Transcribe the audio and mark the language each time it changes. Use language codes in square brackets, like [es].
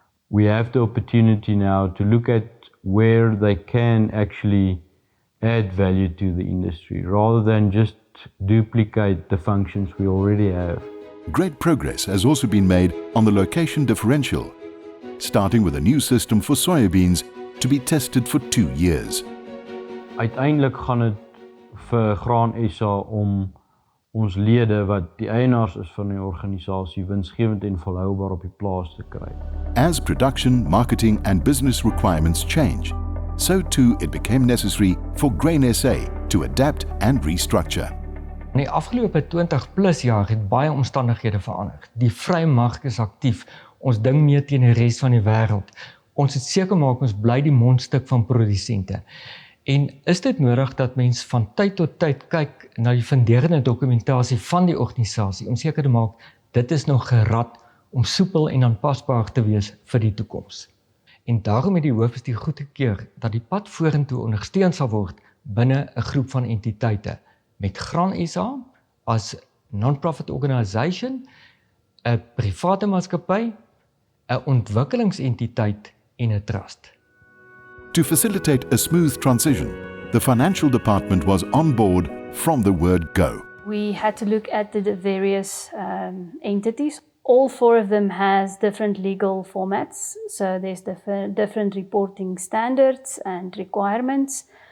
[en] We have the opportunity now to look at where they can actually add value to the industry rather than just duplicate the functions we already have. Great progress has also been made on the location differential, starting with a new system for soybeans to be tested for 2 years. [af] Uiteindelik gaan dit vir Graan SA om ons lede wat die eienaars is van die organisasie winsgewend en volhoubaar op die plaas te kry. [en] As production, marketing and business requirements change, so too it became necessary for Grain SA to adapt and restructure. [af] In die afgelope 20 plus jaar het baie omstandighede verander. Die vrye mark is aktief. Ons ding mee teen die res van die wêreld. Ons het seker maak ons bly die mondstuk van produsente. En is dit nodig dat mens van tyd tot tyd kyk na die funderende dokumentasie van die organisasie om seker te maak dit is nog gerad om soepel en aanpasbaar te wees vir die toekoms. En daarom het die hoofbestuur goedgekeur dat die pad vorentoe ondersteun sal word binne 'n groep van entiteite met Graan SA as [en] non-profit organisation, [af] 'n private maatskappy, 'n ontwikkelingsentiteit en 'n trust. [en] To facilitate a smooth transition, the financial department was on board from the word go. We had to look at the various entities. All 4 of them has different legal formats. So there's different reporting standards and requirements.